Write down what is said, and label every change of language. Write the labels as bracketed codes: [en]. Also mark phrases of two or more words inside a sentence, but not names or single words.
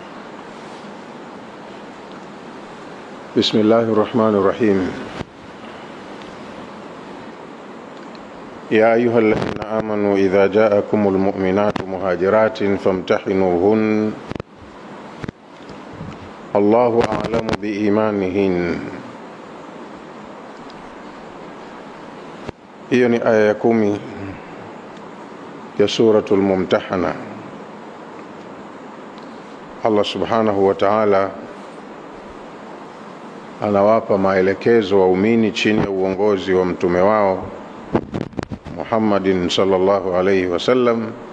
[ar] بسم الله الرحمن الرحيم. يا أيها الذين آمنوا إذا جاءكم المؤمنات مهاجرات فامتحنوهن الله أعلم بإيمانهن. [sw] Hiyo ni aya ya 10 ya suratul Mumtahana. Allah [ar] سبحانه وتعالى [sw] anawapa maelekezo waumini chini ya uongozi wa mtume wao Muhammadin [ar] صلى الله عليه وسلم,